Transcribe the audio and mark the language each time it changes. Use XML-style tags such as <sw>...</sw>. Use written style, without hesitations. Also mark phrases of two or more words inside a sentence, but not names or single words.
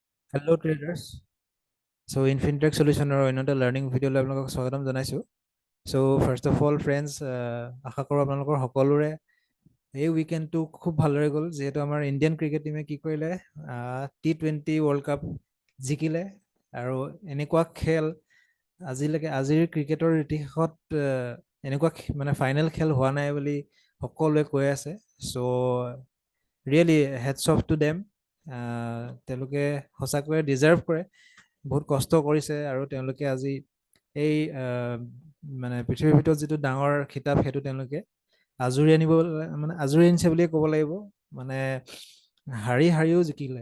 <en>Hello traders. So Infintech Solution or another learning video</en> <as>আপোনালোকক স্বাগতম জনাইছো.</as> <en>So first of all friends,</en> <as>আশা কৰো আপোনালোকৰ সকলোৰে এই উইকেণ্ডটো খুব ভালদৰে গ'ল যিহেতু আমাৰ</as> <en>Indian cricket team</en> <as>কি কৰিলে T20 ৱৰ্ল্ড কাপ জিকিলে আৰু এনেকুৱা খেল আজিৰ ক্ৰিকেটৰ ইতিহাসত এনেকুৱা মানে ফাইনেল খেল হোৱা নাই বুলি সকলোৱে কৈ আছে.</as> <en>So really heads off to them.</en> <as>তেওঁলোকে সঁচাকৈয়ে ডিজাৰ্ভ কৰে, বহুত কষ্ট কৰিছে আৰু তেওঁলোকে আজি এই মানে পৃথিৱীৰ ভিতৰত যিটো ডাঙৰ খিতাপ সেইটো তেওঁলোকে আজুৰি আনিব, মানে আজুৰি আনিছে বুলিয়ে ক'ব লাগিব, মানে হাৰিও জিকিলে.</as>